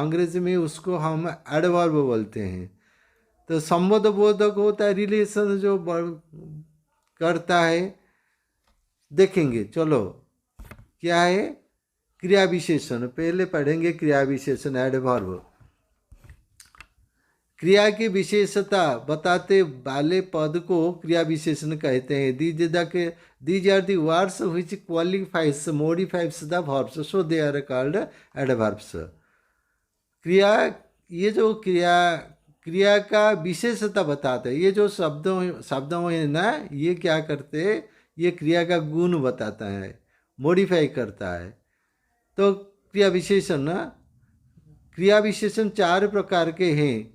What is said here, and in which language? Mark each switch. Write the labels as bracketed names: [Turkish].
[Hindi] अंग्रेजी में उसको हम एडवर्ब बोलते हैं. तो संबंध बोधक होता है, रिलेशन जो करता है. देखेंगे, चलो क्या है क्रिया विशेषण. पहले पढ़ेंगे क्रिया विशेषण, एडवर्ब. क्रिया की विशेषता बताते वाले पद को क्रिया विशेषण कहते हैं. [English] These are the words which qualifies, modifies the verbs, so they are called adverbs. [Hindi] क्रिया, ये जो क्रिया का विशेषता बताते हैं। ये जो शब्दों में ना, ये क्या करते हैं, ये क्रिया का गुण बताता है, मॉडिफाई करता है। तो क्रिया विशेषण ना, क्रिया विशेषण 4 प्रकार के हैं।